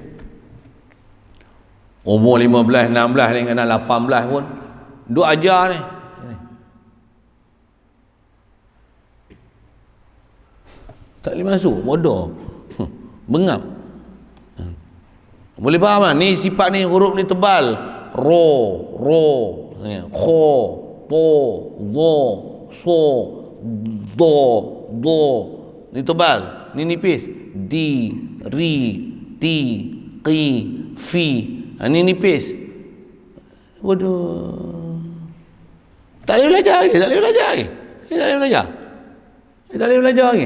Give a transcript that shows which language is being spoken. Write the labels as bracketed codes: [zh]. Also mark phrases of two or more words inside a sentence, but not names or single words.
[ms] Umur 15, 16 ni, kena 18 pun duk ajar ni. Tak boleh masuk, bodoh. Bengap. Boleh faham tak? Ni sifat ni, huruf ni tebal. Ro, kho, to, zo, so, do. Ni tebal. Ni nipis. Di, ri, ti, qi, fi. Ni nipis. Bodoh. Tak boleh belajar lagi. Tak boleh belajar lagi.